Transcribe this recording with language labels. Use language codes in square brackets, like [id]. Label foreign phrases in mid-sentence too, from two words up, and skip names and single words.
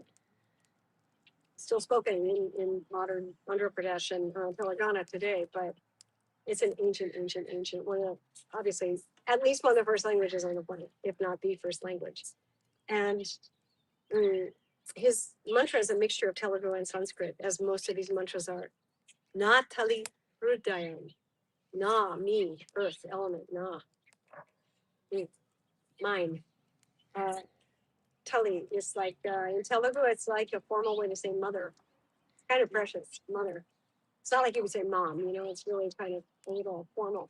[en] Still spoken in modern Andhra Pradesh and Telangana today, but it's an ancient one of, obviously, at least one of the first languages on the planet, if not the first language. And his mantra is a mixture of Telugu and Sanskrit, as most of these mantras are. [te] Na tali hrudayam. [en] Na, me, earth, element, [te] na, me, [en] mine. Tali is like, in Telugu, it's like a formal way to say mother. Kind of precious, mother. It's not like you would say mom, you know, it's really kind of a little formal.